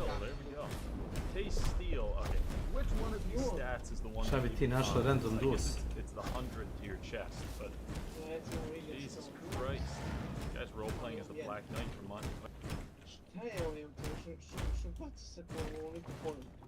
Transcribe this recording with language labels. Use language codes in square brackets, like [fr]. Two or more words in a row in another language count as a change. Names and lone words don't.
[en] There we go. Taste Steel. Okay, which one of these stats is the one that you [sr] našao random [en] I guess duos. it's the 100 to your chest, but Jesus Christ, this guy's role playing as the Black Knight from Monty. [sr] Šta je ovim? Što baci se po ovoliko polju?